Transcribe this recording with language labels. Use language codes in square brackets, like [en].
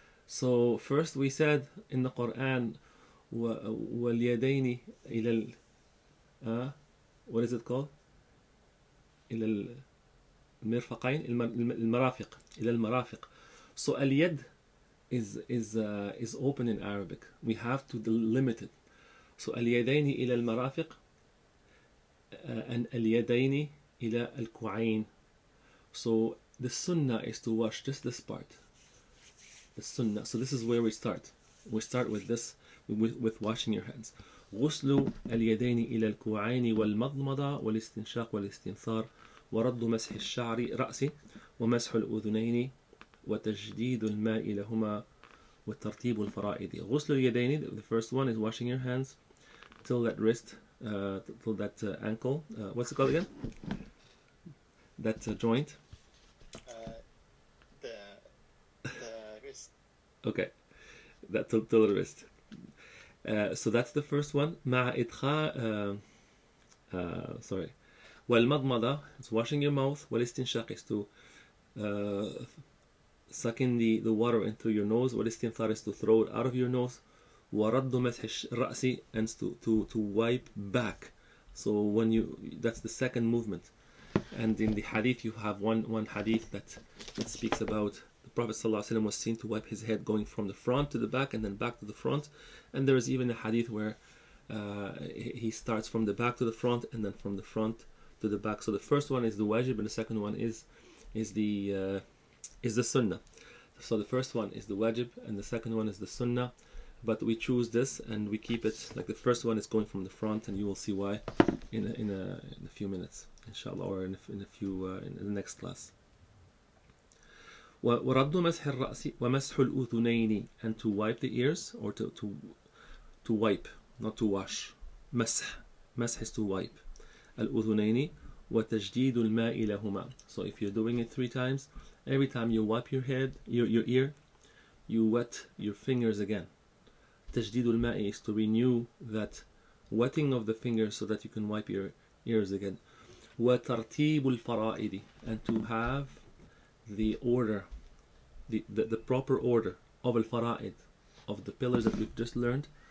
[en] So first we said in the Quran, [ar] وَالْيَدَيْنِ إِلَى [en] what is it called? [ar] إلى المرفقين, المرافق, إلى المرافق. [en] So اليد is open in Arabic. We have to delimit it. [ar] So اليدين إلى المرافق and اليدين إلى الكوعين. [en] So the sunnah is to wash just this part. The sunnah. So this is where we start. We start with this, with washing your hands. [ar] غسل اليدين إلى الكوعين والمضمضة والاستنشاق والاستنثار ورد مسح الشعر رأسي ومسح الأذنين وتجديد الماء لهما وترتيب الفرائض. غسل اليدين, [en] the first one is washing your hands till that wrist, till that ankle. What's it called again? That joint. The wrist. Okay, that till the wrist. So that's the first one. [ar] مع إدخال [en] sorry. والمضمضة is washing your mouth. والاستنشاق is to suck in the water into your nose. والاستنثار is to throw it out of your nose. [ar] ورد مسح الرأس [en] and to wipe back. So when that's the second movement. And in the hadith you have one hadith that speaks about the Prophet ﷺ was seen to wipe his head going from the front to the back and then back to the front. And there is even a hadith where he starts from the back to the front and then from the front to the back. So the first one is the wajib and the second one is the sunnah. So the first one is the wajib and the second one is the sunnah. But we choose this and we keep it like the first one is going from the front, and you will see why in a few minutes, inshallah, or in the next class. [ar] ورد مسح الرأس ومسح الأذنين, [en] and to wipe the ears, or to wipe, not to wash. مسح is to wipe. [ar] الأذنين وتجديد الماء لهما. [en] So if you're doing it 3 times, every time you wipe your head, your ear, you wet your fingers again. [ar] تجديد الماء [en] is to renew that wetting of the fingers so that you can wipe your ears again. [ar] وترتيب الفرائض, [en] and to have the order, the proper order of al-fara'id, of the pillars that we've just learned.